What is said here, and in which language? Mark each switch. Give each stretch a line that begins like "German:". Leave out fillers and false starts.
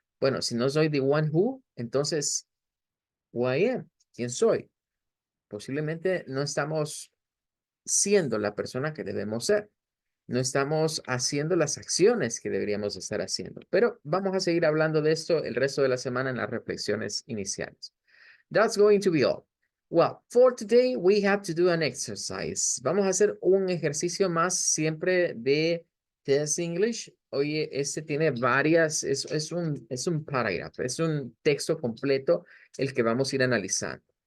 Spanish: Bueno, si no soy
English: the one who,
Spanish: entonces,
English: who I am,
Spanish: ¿quién soy? Posiblemente no estamos siendo la persona que debemos ser. No estamos haciendo las acciones que deberíamos estar haciendo. Pero vamos a seguir hablando de esto el resto de la semana en las reflexiones iniciales.
English: That's going to be all. Well, for today we have to do an exercise.
Spanish: Vamos a hacer un ejercicio más siempre de Test English. Oye, este tiene varias, es un paragraph, es un texto completo el que vamos a ir analizando.